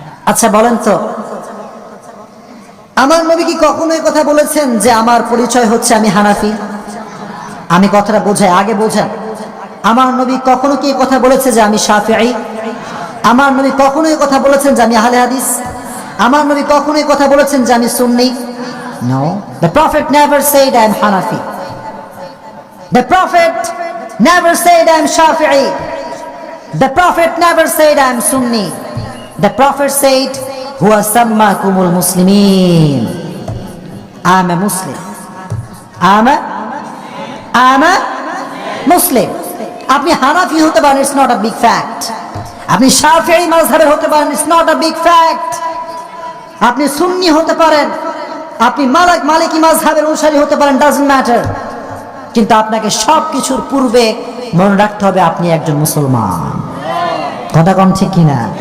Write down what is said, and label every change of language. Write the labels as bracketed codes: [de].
[bn] আচ্ছা বলেন তো, আমার নবী কি কখনো এই কথা বলেছেন যে আমার পরিচয় হচ্ছে আমি হানাফি? আমি কথাটা বোঝাই, আগে বোঝান। আমার নবী কখনো কি এই কথা বলেছে যে আমি শাফিঈ? আমার নবী কখনো এই কথা বলেছেন যে আমি আহলে হাদিস? আমার নবী কখনো এই কথা বলেছেন যে আমি সুন্নি? [en] No, the prophet never said I am Hanafi. The prophet never said I am Shafi'i. The prophet never said I am Sunni. The prophet said [ar] huwa sammakumul muslimin. [en] I am a Muslim. I am a Muslim. [bn] আপনি হানাফি হতে পারেন, [en] it's not a big fact. [bn] আপনি শাফিঈ মাযহাবের হতে পারেন, [en] it's not a big fact. [bn] আপনি সুন্নি হতে পারেন, আপনি মালিকি মাযহাবের অনুসারী হতে পারেন, [en] doesn't matter. [bn] কিন্তু আপনাকে সবকিছুর পূর্বে মনে রাখতে হবে আপনি একজন মুসলমান, কথা কোন ঠিক কিনা?